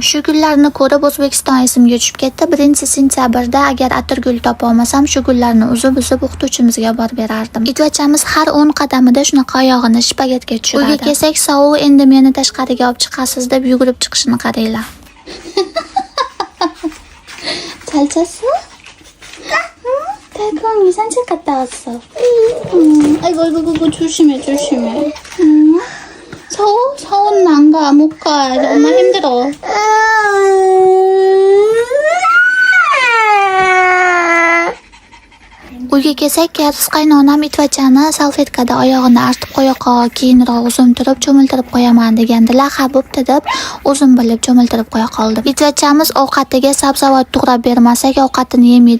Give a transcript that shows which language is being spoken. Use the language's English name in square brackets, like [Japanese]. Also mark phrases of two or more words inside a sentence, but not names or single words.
[Uzbek] Shu kunlarni ko'rib O'zbekiston esimga tushib ketdi. 1-sentyabrda agar atirgul topa olmasam, shu gullarni uzib o'qituvchimizga borib berardim. Itvachamiz har 10 qadamida shunaqa oyog'ini shpagatga tushiradi. Uyga kelsak, sovuq endi meni tashqariga olib chiqasiz deb yugurib chiqishini qaranglar. Chalchasi? [Korean] 달콤이 산책 갔다 왔어. 아이고 조심해. 서우는 안 가, 못 가. 엄마 힘들어. [Uzbek] Uyga kelsak, Karis qaynonam itvachani salfetkada oyog'ini artib qo'ya qol, keyinroq o'zim turib cho'miltirib qo'yaman degandilar. Ha bo'pti deb o'zim bilib cho'miltirib qo'ya qoldim. Itvachamiz ovqatiga sabzavot to'g'rab bermasak, ovqatini yemaydi.